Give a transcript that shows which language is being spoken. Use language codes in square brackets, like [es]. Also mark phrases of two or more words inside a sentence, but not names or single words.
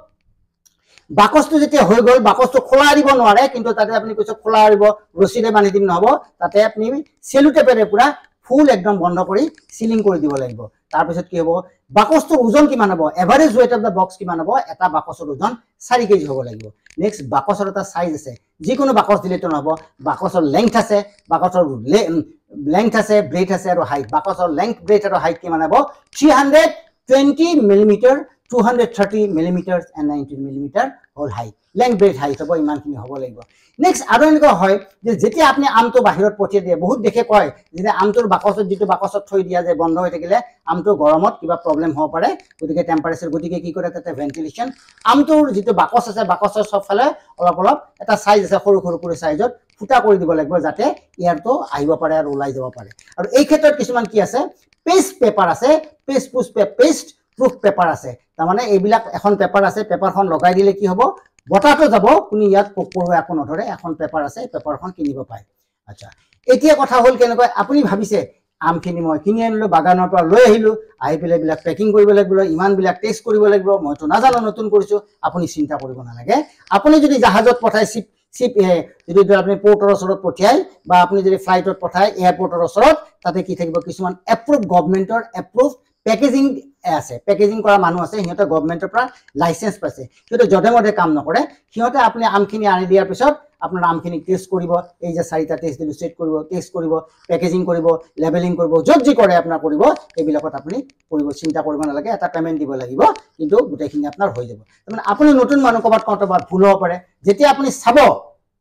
[as] বাকচটো যেতিয়া হৈ গল বাকচটো খোলা দিব নোৱাৰে কিন্তু তাতে আপনি কিছু খোলা দিব ৰছিৰে বান্ধি দিম নহব তাতে আপনি সেলো টেপেৰে পুৰা ফুল একদম বন্ধ কৰি সিলিং কৰি দিব লাগিব তাৰ পিছত কি হ'ব বাকচটোৰ ওজন কিমান হ'ব [en] average weight of the box [as] কিমান হ'ব এটা বাকচৰ ওজন 4 কেজি হ'ব লাগিব নেক্সট বাকচৰ এটা সাইজ আছে যিকোনো বাকচ দিলেতো নহব বাকচৰ লেংথ আছে বাকচৰ লেংথ আছে ব্ৰেথ আছে আৰু হাইট বাকচৰ লেংথ ব্ৰেথ আৰু হাইট কিমান হ'ব 320 মিলিমিটাৰ 230 [en] millimeters and 19 millimeter whole height length breadth height [as] হ'ব ইমানখিনি হ'ব লাগিব নেক্সট আৰু এনেকুৱা হয় যে যেতিয়া আপনি আমটো বাহিৰত পঠিয়াই দিয়ে বহুত দেখে কয় যে আমটোৰ বাকচত যেটো বাকচত থৈ দিয়া যে বন্ধ হৈ থাকিলে আমটো গৰমত কিবা প্ৰবলেম হ'ব পাৰে গতিকে টেম্পাৰেচাৰ গতিকে কি কৰে তাতে ভেন্টিলেশন আমটোৰ যেটো বাকচ আছে বাকচৰ সবফালে অলপ এটা সাইজ আছে সৰু কৰি সাইজত ফুটা কৰি দিব লাগিব যাতে এয়াৰটো আহিব পাৰে আৰু ওলাই যাব পাৰে আৰু এই ক্ষেত্ৰত কিছুমান কি আছে পেষ্ট পেপাৰ আছে পেষ্ট [en] proof paper [as] আছে তাৰ মানে এইবিলাক এখন পেপাৰ আছে পেপাৰখন লগাই দিলে কি হ'ব বটাটো যাব কোনি ইয়াত পকৰো একো নধৰে এখন পেপাৰ আছে পেপাৰখন কিনিব পায় আচ্ছা এতিয়া কথা হল কেনেকৈ আপুনি ভাবিছে আমখিনি মই কিনি আনিলো বাগানৰ পৰা লৈ আহিলো আহি পেলে বিলাক পেকিং কৰিব লাগিব ইমান বিলাক টেষ্ট কৰিব লাগিব মইতো নাজানো নতুন কৰিছো আপুনি চিন্তা কৰিব নালাগে আপুনি যদি জাহাজত পঠাই শিপ যদি আপনি পোৰ্টৰ ওচৰত পঠিয়াই বা আপুনি যদি ফ্লাইটত পঠাই এয়াৰপোৰ্টৰ ওচৰত তাতে কি থাকিব কিছুমান এপ্ৰুভ গভৰ্নমেন্টৰ এপ্ৰুভ পেকেজিং আছে পেকেজিং কৰা মানুহ আছে হিহঁতে গভৰ্নমেন্টৰ পৰা লাইসেন্স পাইছে কিন্তু জডেমতে কাম নকৰে হিহঁতে আপুনি আমখিনি আনি দিয়াৰ পিছত আপোনাৰ আমখিনি টেষ্ট কৰিব এই যে 4টা টেষ্ট দিলো সেট কৰিব টেষ্ট কৰিব পেকেজিং কৰিব লেবেলিং কৰিব যি কৰে আপোনাৰ কৰিব এইবিলাকত আপুনি কৰিব চিন্তা কৰিব নালাগে এটা পেমেন্ট দিব লাগিব কিন্তু গোটেইখিনি আপোনাৰ হৈ যাব মানে আপুনি নতুন মানুহ কবাত ভুল হ'ব পাৰে যেতিয়া আপুনি চাব